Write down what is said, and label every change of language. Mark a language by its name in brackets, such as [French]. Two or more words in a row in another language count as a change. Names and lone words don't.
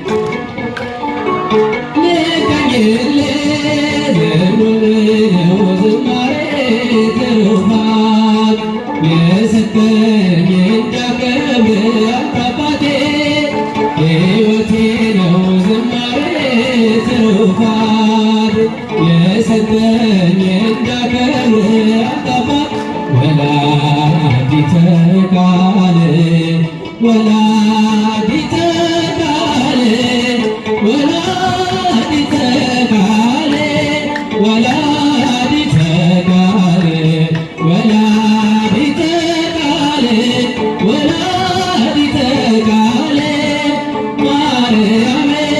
[Amharic] ልቀኝል ነው ዝማሬ ትሩፋት የሰጠኝ እንዳከብር አንተ አባቴ ሕይወቴ ነው ዝማሬ ትሩፋት የሰጠኝ እንዳከብር አንተ አባቴ [Geez] ወላዲተ ቃል ወላዲተ ቃል ወላዲተ ቃል ወላዲተ ቃል ወላዲተ ቃል ወላዲተ ቃል ማርያም